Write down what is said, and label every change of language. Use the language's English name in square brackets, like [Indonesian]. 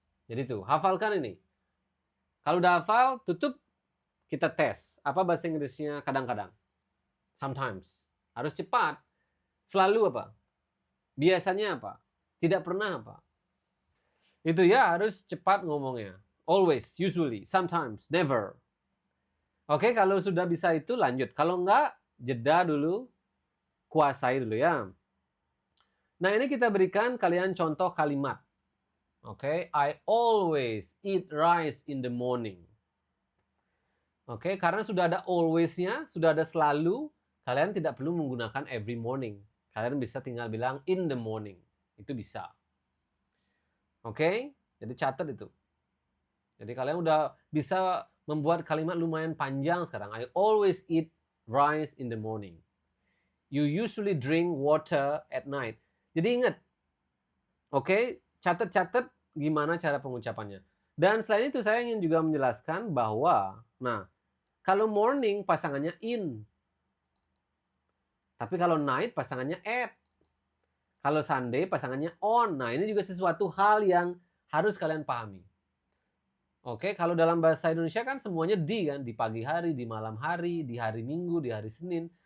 [Indonesian] Jadi tuh, hafalkan ini. Kalau udah hafal, tutup, kita tes. Apa bahasa Inggrisnya kadang-kadang? Sometimes. Harus cepat. Selalu apa? Biasanya apa? Tidak pernah apa? Itu ya, harus cepat ngomongnya. [English] Always, usually, sometimes, never. [Indonesian] Oke, kalau sudah bisa itu lanjut. Kalau enggak, jeda dulu, kuasai dulu ya. Nah, ini kita berikan kalian contoh kalimat. [English] Oke, I always eat rice in the morning. [Indonesian] Oke, karena sudah ada always-nya, sudah ada selalu, kalian tidak perlu menggunakan [English] every morning. [Indonesian] Kalian bisa tinggal bilang [English] in the morning. [Indonesian] Itu bisa. Oke, jadi catat itu. Jadi kalian udah bisa membuat kalimat lumayan panjang sekarang. [English] I always eat rice in the morning. You usually drink water at night. [Indonesian] Jadi ingat, oke, catat-catat gimana cara pengucapannya. Dan selain itu saya ingin juga menjelaskan bahwa, nah, kalau morning pasangannya in. Tapi kalau night pasangannya at. Kalau Sunday pasangannya on. Nah, ini juga sesuatu hal yang harus kalian pahami. Oke, kalau dalam bahasa Indonesia kan semuanya di kan, di pagi hari, di malam hari, di hari Minggu, di hari Senin.